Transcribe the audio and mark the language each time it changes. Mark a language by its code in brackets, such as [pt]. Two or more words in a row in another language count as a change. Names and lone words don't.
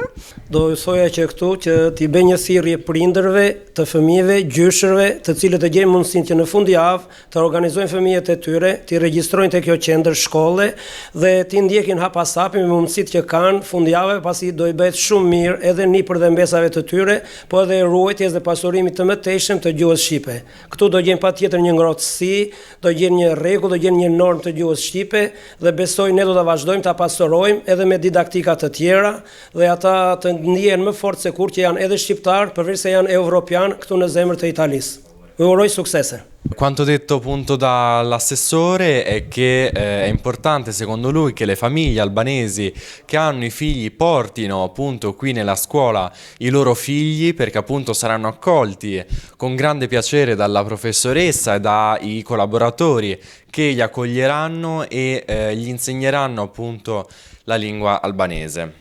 [sq] Do thoja që këtu që t'i bëj një thirrje prindërve, të fëmijëve, gjyshërve, të cilët e gjejnë mundësinë që në fundjavë të organizojnë fëmijët e tyre, t'i regjistrojnë te kjo qendër shkolle dhe t'i ndjekin hapasapi me mundësitë që kanë fundjavë, pasi do i bëhet shumë mirë edhe nipër dhe mbesave të tyre, po edhe ruajtjes dhe pasurimit të mëtejshëm të gjuhës shqipe. Këtu do gjen patjetër një ngrohtësi, do gjen një rregull, do gjen një normë të gjuhës shqipe dhe besoj ne do ta vazhdojmë ta pasurojmë edhe me didaktika të tjera dhe ata të ndihen më fort se kur që janë edhe shqiptar, përveç se janë evropian këtu në zemër të Italisë. [it] Vi auguro succese. Quanto detto appunto dall'assessore è che è importante secondo lui che le famiglie albanesi che hanno i figli portino appunto qui nella scuola i loro figli, perché appunto saranno accolti con grande piacere dalla professoressa e dai collaboratori che li accoglieranno e gli insegneranno appunto la lingua albanese.